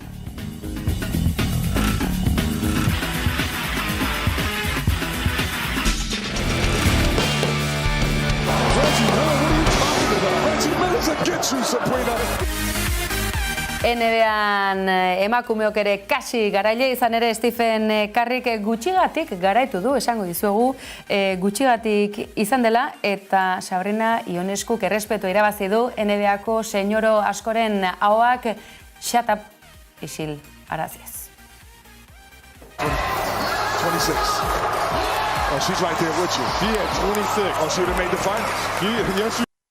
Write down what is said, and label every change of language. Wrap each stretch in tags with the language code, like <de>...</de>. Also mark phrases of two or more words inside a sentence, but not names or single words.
<eu>NBAan emakumeok ere kasi garaile izan ere Stephen Curryk gutxigatik garaitu du, esango dizuegu, gutxigatik izan dela eta Sabrina Ioneskuk errespetua irabazi du NBAko senyoro askoren ahoak</eu> <en>shut up</en> <eu>isil araziez.</eu> <en>26. Oh, she's right there with you. She at 26. Oh, she would have made the finals. Yes, she</en>